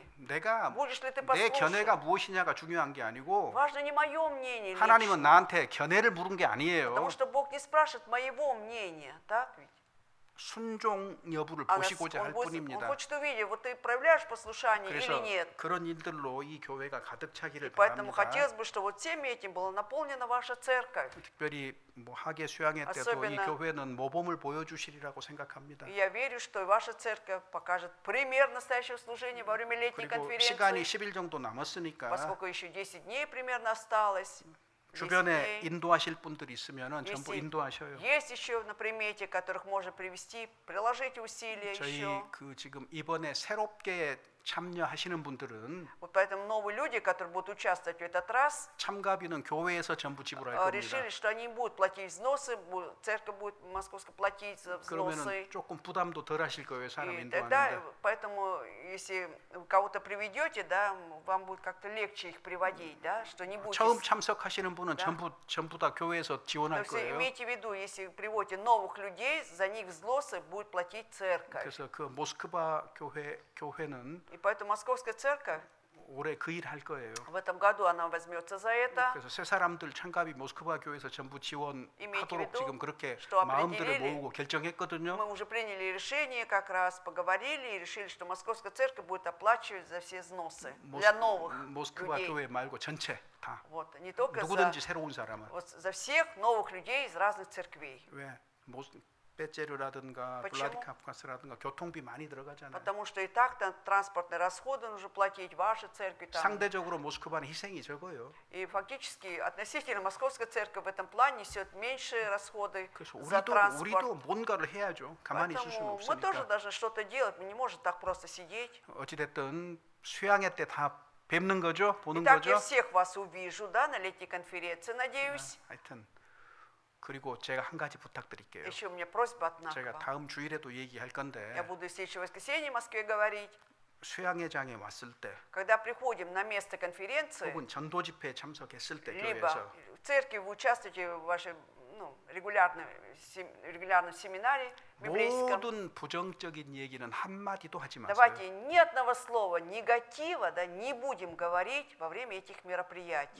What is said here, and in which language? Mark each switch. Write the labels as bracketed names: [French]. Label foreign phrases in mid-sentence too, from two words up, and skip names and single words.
[Korean] 내가 [Russian] Будешь ли ты [Korean] 내 견해가 [Russian] послушен? [Korean] 무엇이냐가 중요한 게 아니고 [Russian] Важно не мое мнение [Korean] 하나님은 [Russian] лично. [Korean] 나한테 견해를 물은 게 아니에요. [Russian] Потому что Бог не спрашивает моего мнения, так ведь? [Korean] 순종 여부를 [Russian] А [Korean] 보시고자 할 [Russian] он [Korean] 뿐입니다. [Russian] хочет увидеть, вот ты проявляешь послушание или [Korean] 그래서 [Russian] нет. [Korean] 그런 일들로 이 교회가 가득 차기를 [Russian] Поэтому [Korean] 바랍니다. [Russian] хотелось бы, чтобы вот всем этим была наполнена ваша церковь. [Korean] 특별히 뭐 하계 수양회 때도 이 [Russian] особенно- [Korean] 교회는 모범을 보여주시리라고 생각합니다. [Russian] И я верю, что и ваша церковь покажет пример настоящего служения во время летней [Korean] 그리고 시간이 [Russian] конференции, [Korean] 10일 정도 남았으니까 [Russian] поскольку еще 10 дней примерно осталось. [Korean] 10 주변에 [Russian] дней. [Korean] 인도하실 분들이 있으면은 전부 [Russian] Если [Korean] 인도하셔요. [Russian] есть еще на примете, которых можно привести, приложите усилия [Korean] 저희 [Russian] еще. [Korean] 그 지금 이번에 새롭게 참여하시는 분들은 [Russian] Вот поэтому новые люди, которые будут участвовать в этот раз, [Korean] 참가비는 교회에서 전부 지불할 겁니다. [Russian] решили, что они не будут платить взносы, церковь будет московская платить за взносы. [Korean] 그러면은 조금 부담도 덜 하실 거예요, 사람 [Russian] И тогда, [Korean] 인도하는데. [Russian] поэтому, если вы кого-то приведете, да, вам будет как-то легче их приводить, да, что не будете. [Korean] 처음 참석하시는 분은 [Russian] Да. [Korean] 전부 다 교회에서 [Russian] То [Korean] 지원할 [Russian] есть [Korean] 거예요. [Russian] имейте в виду, если приводите новых людей, за них взносы будет платить церковь. [Korean] 그래서 그 모스크바 교회는 [Russian] И поэтому Московская церковь [Korean] 올해 그 일 할 거예요. [Russian] В этом году она возьмется за это. [Korean] 그래서 새 사람들 참가비 모스크바 교회에서 전부 [Russian] Имейте в [Korean] 지원하도록 [Russian] виду, [Korean] 지금 그렇게 [Russian] что [Korean] 마음들을 [Russian] определили, [Korean] 모으고 결정했거든요. [Russian] мы уже приняли решение, как раз поговорили и решили, что Московская церковь будет оплачивать за все взносы для новых [Korean] 모스크바 [Russian] людей. [Korean] 교회 말고 전체 다 [Russian] Вот, не только [Korean] 누구든지 새로운 사람은 [Russian] вот, за всех новых людей из разных церквей. [Korean] 왜 빼제르라든가 [Russian] Почему? [Korean] 블라디카프카스라든가 교통비 많이 들어가잖아요. [Russian] Потому что и так там транспортные расходы нужно платить, ваши церкви там. [Korean] 상대적으로 모스크바는 희생이 적어요. [Russian] И фактически относительно Московская церковь в этом плане несет меньшие расходы [Korean] 그래서 [Russian] за [Korean] 우리도 [Russian] транспорт. [Korean] 뭔가를 해야죠. 가만히 있을 수는 [Russian] Поэтому мы тоже [Korean] 없으니까. [Russian] должны что-то делать, мы не можем так просто сидеть. [Korean] 어찌됐든 수양회 때 다 뵙는 거죠, 보는 [Russian] Итак, я [Korean] 거죠. [Russian] всех вас увижу, да, на летней конференции, надеюсь. [Korean] 하여튼 그리고 제가 한 가지 부탁드릴게요. [Russian] Еще у меня просьба одна. [Korean] 제가 다음 주일에도 얘기할 [Russian] Я [Korean] 건데 [Russian] буду в следующее воскресенье в Москве говорить. [Korean] 수양회장에 왔을 때 [Russian] Когда приходим на место конференции, [Korean] 혹은 전도 집회에 참석했을 때 [Russian] либо [Korean] 교회에서 [Russian] в церкви вы участвуете в вашей регулярном семинаре библейском, [Korean] 모든 부정적인 얘기는 한 마디도 하지 마세요. [Russian] давайте ни одного слова негатива, да, не будем говорить во время этих мероприятий.